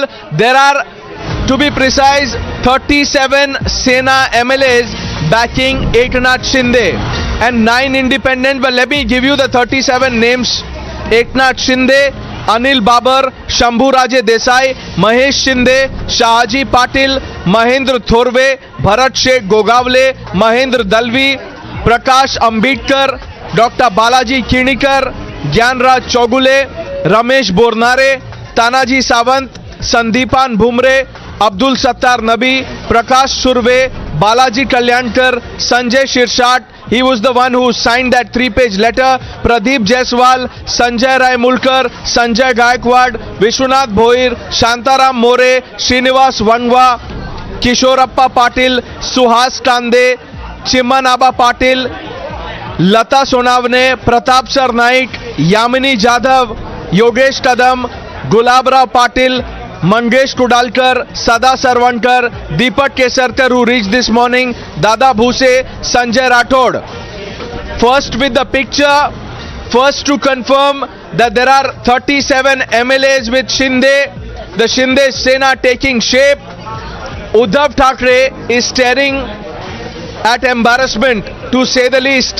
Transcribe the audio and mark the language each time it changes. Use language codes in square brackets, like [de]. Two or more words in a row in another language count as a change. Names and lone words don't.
[en] There are, to be precise, 37 Sena MLAs backing Eknath Shinde and 9 independent. But let me give you the 37 names. Eknath Shinde, Anil Babar, Shambhu Raje Desai, Mahesh Shinde, Shahaji Patil, Mahendra Thorve, Bharat Sheikh Gogavle, Mahendra Dalvi, Prakash Ambedkar, Dr. Balaji Kinikar, Gyanraj Chogule, Ramesh Bornare, Tanaji Sawant, Sandeepan Bhumre, Abdul Sattar Nabi, Prakash Surve, Balaji Kalyankar, Sanjay Shirshat. He was the one who signed that 3-page letter. Pradeep Jaiswal, Sanjay Rai Mulkar, Sanjay Gaikwad, Vishwanath Bhoir, Shantaram More, Srinivas Wangwa, Kishorappa Patil, Suhas Kande, Chimanaba Patil, Lata Sonavne, Pratap Sar Naik, Yamini Jadhav, Yogesh Kadam, Gulabrao Patil, Mangesh Kudalkar, Sada Sarvankar, Deepak Kesarkar, who reached this morning, Dada Bhuse, Sanjay Rathod. First with the picture, first to confirm that there are 37 MLAs with Shinde, the Shinde Sena taking shape. Uddhav Thackeray is staring at embarrassment, to say the least.